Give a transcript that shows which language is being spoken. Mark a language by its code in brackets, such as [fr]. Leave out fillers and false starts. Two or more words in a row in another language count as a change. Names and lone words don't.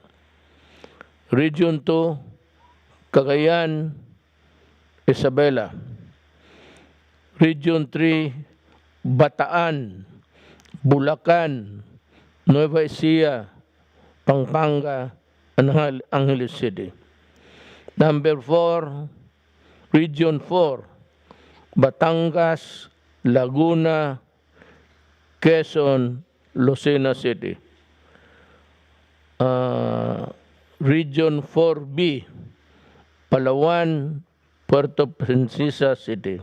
[en] Region 2, Cagayan, Isabela. Region 3, Bataan, Bulacan, Nueva Ecija, Pampanga, and Angeles City. Number 4, Region 4, Batangas, Laguna, Quezon, Lucena City. Region 4B, Palawan, Puerto Princesa City.